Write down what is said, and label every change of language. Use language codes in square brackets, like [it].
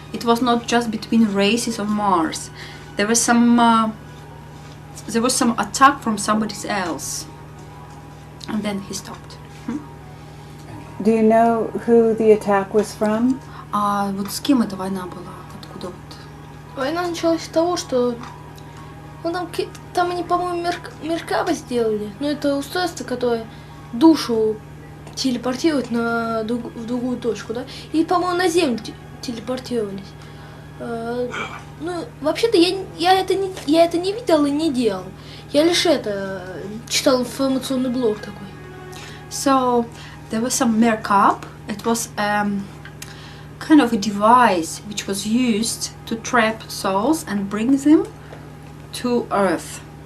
[en] It was not just between races of Mars. There was some attack from somebody else, and then he stopped. Do you know who the attack was from? [ru] Вот с кем эта война была? Откуда вот? Война началась с того, что там они, по-моему, Меркаба сделали. Но это устройство, которое душу телепортирует в другую точку, да? И, по-моему, на Землю телепортировались. Ну, вообще-то я это не видел и не делал. Я лишь читал информационный блог такой. [en] So there was some Merkab. It was kind of a device which was used to trap souls and bring them to Earth.